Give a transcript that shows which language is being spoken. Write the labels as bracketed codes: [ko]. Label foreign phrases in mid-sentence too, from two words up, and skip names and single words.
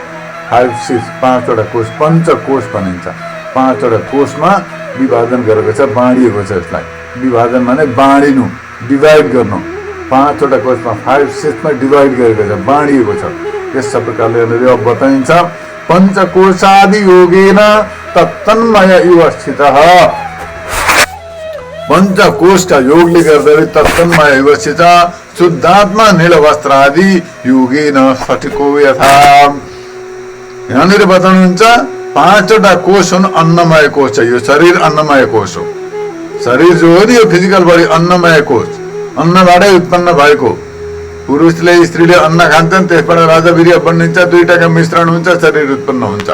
[ne] 5, 6 5वटा कोष, पञ्चकोष भनिन्छ। 5वटा कोषमा विभाजन गरेको छ, बाँडिएको छ। यसलाई विभाजन माने बाँडिनु, डिभाइड गर्नु। 5वटा कोषमा 5, 6मा डिभाइड गरेको छ, बाँडिएको छ। यस प्रकारले अब बताइन्छ [sa] पञ्चकोशादि योगेन तत्तन्मय इव स्थितः। [ne] पञ्चकोशका योगले गर्दाखेरि [sa] तत्तन्मय इव स्थितः शुद्धात्मा नीलवस्त्रादि योगेन स्फटिको यथा। [ne] यहाँनिर बताउनुहुन्छ 5वटा कोष हुन् अन्नमय कोष। यो शरीर अन्नमय कोष हो। शरीर जो हो नि यो [en] physical body [ne] अन्नमय कोष, अन्नबाटै उत्पन्न भएको। पुरुषले स्त्रीले अन्न खान्छन्, त्यसबाट राजवीर्य बनिन्छ, दुईटाका मिश्रण हुन्छ, शरीर उत्पन्न हुन्छ।